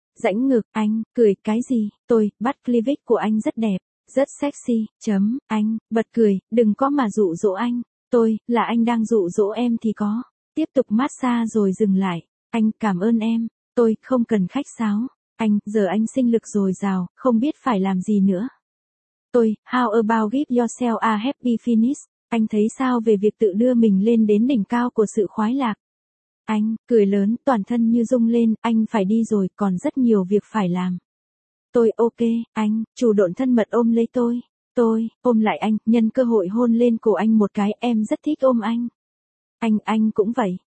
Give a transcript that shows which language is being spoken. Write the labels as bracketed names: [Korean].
[Vietnamese] Rãnh ngực, anh, cười, cái gì? Tôi, bắt cleavage của anh rất đẹp, rất sexy, chấm, anh, bật cười, đừng có mà dụ dỗ anh. Tôi, là anh đang dụ dỗ em thì có. Tiếp tục massage rồi dừng lại. Anh, cảm ơn em. Tôi, không cần khách sáo. Anh, giờ anh sinh lực dồi dào, không biết phải làm gì nữa. [English] Tôi, how about give yourself a happy finish? [Vietnamese] Anh thấy sao về việc tự đưa mình lên đến đỉnh cao của sự khoái lạc? Anh, cười lớn, toàn thân như rung lên, anh phải đi rồi, còn rất nhiều việc phải làm. Tôi, ok, anh, chủ độn thân mật ôm lấy tôi. Tôi, ôm lại anh, nhân cơ hội hôn lên cổ anh một cái, em rất thích ôm anh. Anh cũng vậy.